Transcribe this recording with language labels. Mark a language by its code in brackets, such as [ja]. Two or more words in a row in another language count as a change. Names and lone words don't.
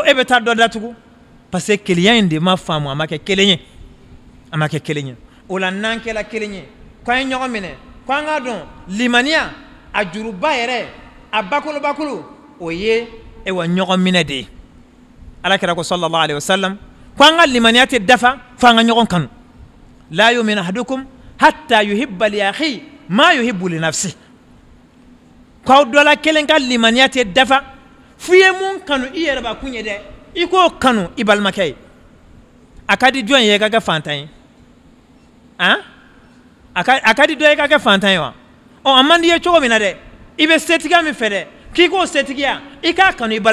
[bm] e bɛ taa dɔ datugu [fr] parce que [bm] kelenya in de ma faamu a ma kɛ kelen ye a ma kɛ kelen ye o la n'an kɛla kelen ye k'an ye ɲɔgɔn minɛ k'an k'a dɔn limaniya a juruba yɛrɛ a bakolo o ye wa ɲɔgɔn minɛ de ye alakira ko [ar] صلى الله عليه وسلم [bm] ko an ka limaniya tɛ dafa fo an ka ɲɔgɔn kanu [ar] لا يؤمن أحدكم حتى يحب لأخي ما يحب لنفسي [bm] k'aw dɔla kelen ka limaniya tɛ dafa f'i ye mun kanu i yɛrɛ bakun ye dɛ i k'o kanu i balimakɛ ye a ka di jɔn ye i ka kɛ fantan ye a ka di dɔ ye i ka kɛ fantan ye wa a man di ye cogo min na dɛ i bɛ setigiya min fɛ dɛ k'i k'o setigiya i k'a kanu i